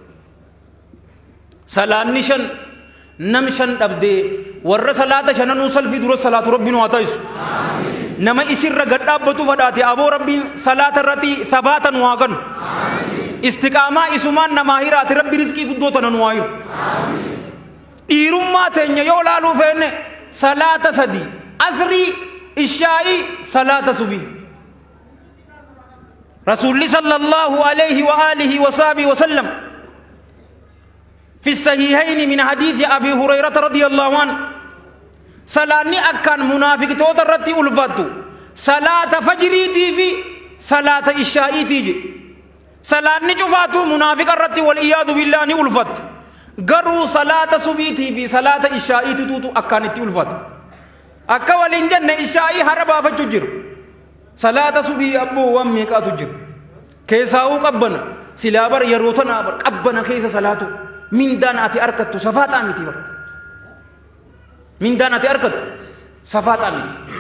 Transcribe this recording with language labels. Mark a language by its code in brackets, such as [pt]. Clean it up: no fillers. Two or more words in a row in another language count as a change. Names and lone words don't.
[om] salaanni shan nam shan dhabdee warra salaata shananuu salfii dura salaatu rabbiin waa taa'isu nama isirra gad dhaabbatu fadhaate aboo rabbiin salaata irratti sabaatan waa ganu istiqaamaa isumaan namaa hiraate rabbi rizqii guddoota nan waa hiru dhiirummaa teenya yoo laaluu feenne salaata sadii asrii ishaa'ii salaata subii [ar] rasuulli صلى الله عليه وآله وصحبه وسلم في الصحيحين من حديث أبي هريرة رضي الله عنه [om] salaanni akkaan munaafiqtoota irratti ulfattu salaata fajriitii fi salaata ishaa'iitii je salaanni cufaatu munaafiqa irratti wal iyaadu billaa ni ulfatte garuu salaata subiitii fi salaata ishaa'iitiituutu akkaan itti ulfata akka waliin jenne ishaa'ii hara baafachuu jiru salaata subii abboo waan meeqaatu jiru keessaa'uu qabbana silaa bar yeroo tanaa bar qabbana keessa salaatu mindaan ati arkattu safaaxaa miti bar mindaan ati arkattu safaaxaa miti